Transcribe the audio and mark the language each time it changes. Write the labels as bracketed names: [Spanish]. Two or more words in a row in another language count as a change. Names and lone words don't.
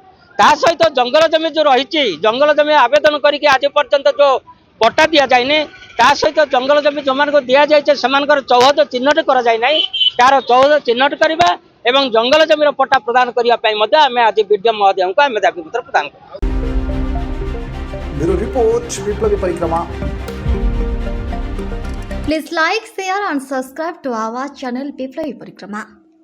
[Odia] ତା ସହିତ ଜଙ୍ଗଲ ଜମି ଯେଉଁ ରହିଛି, ଜଙ୍ଗଲ ଜମି ଆବେଦନ କରିକି ଆଜି ପର୍ଯ୍ୟନ୍ତ ଯେଉଁ ପଟ୍ଟା ଦିଆଯାଇନି, ତା ସହିତ ଜଙ୍ଗଲ ଜମି ଯେଉଁମାନଙ୍କୁ ଦିଆଯାଇଛି ସେମାନଙ୍କର ଚୌହଦ ଚିହ୍ନଟ କରାଯାଇ ନାହିଁ, ତାର ଚୌହଦ ଚିହ୍ନଟ କରିବା ଏବଂ ଜଙ୍ଗଲ ଜମିର ପଟ୍ଟା ପ୍ରଦାନ କରିବା ପାଇଁ ମଧ୍ୟ ଆମେ ଆଜି ବିଡିଓ ମହୋଦୟଙ୍କୁ ଆମେ ଦାବିପତ୍ର ପ୍ରଦାନ କରିବୁ। [English] bureau report विप्लवी परिक्रमा। Please like, share and subscribe to our channel Biploi Parikrama.